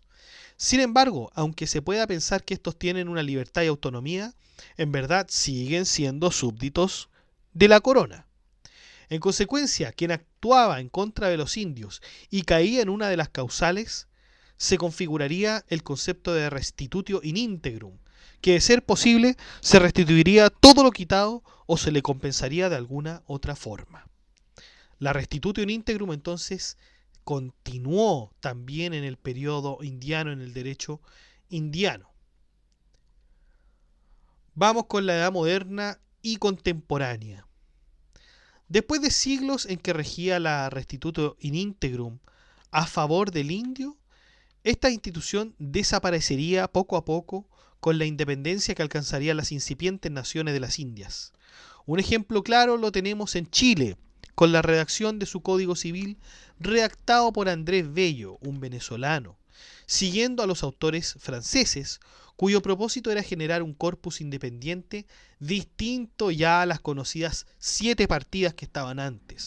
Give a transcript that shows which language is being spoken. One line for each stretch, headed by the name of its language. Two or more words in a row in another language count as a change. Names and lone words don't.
Spanish: Sin embargo, aunque se pueda pensar que estos tienen una libertad y autonomía, en verdad siguen siendo súbditos de la corona. En consecuencia, quien actuaba en contra de los indios y caía en una de las causales, se configuraría el concepto de
Latin: restitutio in integrum,
Spanish: que de ser posible se restituiría todo lo quitado o se le compensaría de alguna otra forma. La
Latin: restitutio in integrum
Spanish: entonces continuó también en el periodo indiano, en el derecho indiano. Vamos con la edad moderna y contemporánea. Después de siglos en que regía la
Latin: restitutio in integrum
Spanish: a favor del indio, esta institución desaparecería poco a poco con la independencia que alcanzarían las incipientes naciones de las Indias. Un ejemplo claro lo tenemos en Chile, con la redacción de su Código Civil redactado por Andrés Bello, un venezolano, siguiendo a los autores franceses, cuyo propósito era generar un corpus independiente distinto ya a las conocidas 7 partidas que estaban antes.